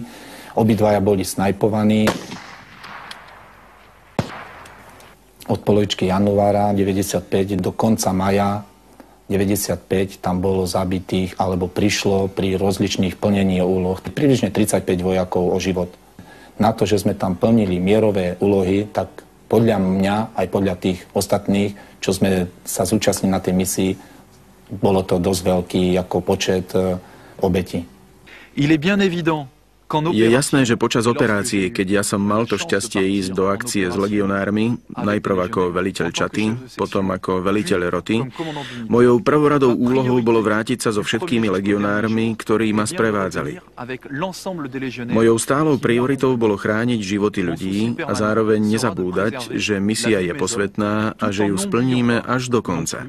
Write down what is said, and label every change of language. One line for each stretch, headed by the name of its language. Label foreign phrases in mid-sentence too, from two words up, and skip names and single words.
Slovak: Obidvaja boli snajpovaní. Od polovičky januára 95 do konca maja 95 tam bolo zabitých alebo prišlo pri rozličných plnení úloh približne 35 vojakov o život. Na to, že sme tam plnili mierové úlohy, tak podľa mňa aj podľa tých ostatných, čo sme sa zúčastnili na tej misii, bolo to dosť veľký ako počet obetí.
French: Il est bien évident.
Slovak: Je jasné, že počas operácie, keď ja som mal to šťastie ísť do akcie s legionármi, najprv ako veliteľ čaty, potom ako veliteľ roty, mojou prvoradou úlohou bolo vrátiť sa so všetkými legionármi, ktorí ma sprevádzali. Mojou stálou prioritou bolo chrániť životy ľudí a zároveň nezabúdať, že misia je posvätná a že ju splníme až do konca.